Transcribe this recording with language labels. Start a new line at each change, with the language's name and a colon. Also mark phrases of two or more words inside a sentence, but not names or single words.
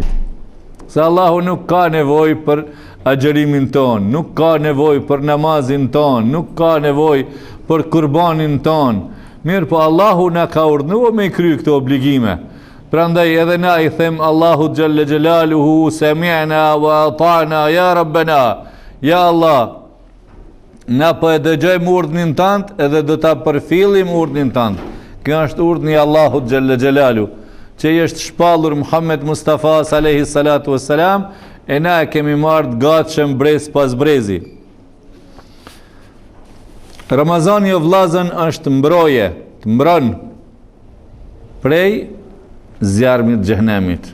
Albanian: Se Allahu nuk ka nevojë për agjerimin ton, nuk ka nevojë për namazin ton, nuk ka nevojë për kurbanin ton. Mirë, po Allahu na ka urdhëruar me kry këto obligime. Prandaj edhe na i them Allahu
Arabic: جل جلاله سمعنا وأطعنا يا ربنا. يا الله,
Albanian: na po e dëgjojmë urdhnin tant edhe do ta përfillim urdhnin tant. Kjo është urdhni i Allahut
Arabic: جل جلاله,
Albanian: që i është shpallur Muhammed Mustafa
Arabic: عليه الصلاة والسلام,
Albanian: e na e kemi marrë gatshëm brez pas brezi. Ramazani o vllazën është mbroje, të mbron prej zjarmit xhenemit.